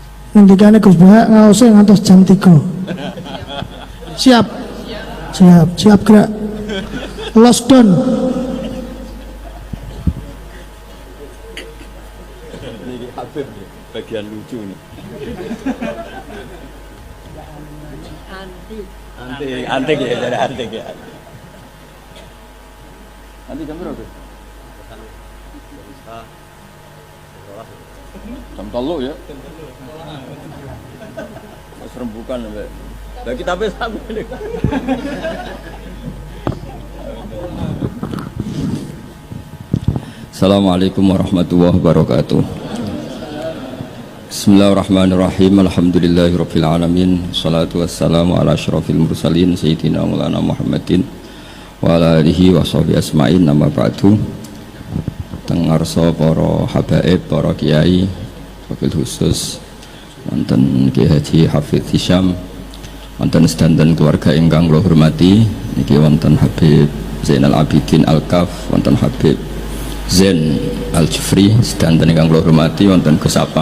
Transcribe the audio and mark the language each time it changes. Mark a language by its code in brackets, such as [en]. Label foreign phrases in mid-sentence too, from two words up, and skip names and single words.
[jv] ngendikane Gus Bahak ngaose ngantos jam 3. [id] Siap. Siap gerak. Lost down. Ini Habib bagian lucu nih. Antik ya, jadi antik ya. Nanti jam berapa? Jam 3 ya. [jv] Mas rembukan mbak. Lah kita wis sampe. [ar] السلام عليكم ورحمة الله وبركاته. بسم الله الرحمن الرحيم. الحمد لله رب العالمين. الصلاة والسلام على أشرف المرسلين سيدنا مولانا محمد وعلى آله وصحبه أجمعين. أما بعد. [jv] Teng ngarsa para habaib, para kiai, [ar] وبالخصوص [jv] wonten Ki Haji Hafidz Hisyam, wonten sedanten keluarga ingkang kula hormati, niki wonten Habib Zainal Abidin Al-Kaf, wonten Habib Zain Al-Jufri, sedanten ingkang kula hormati, wonten Gus Apang.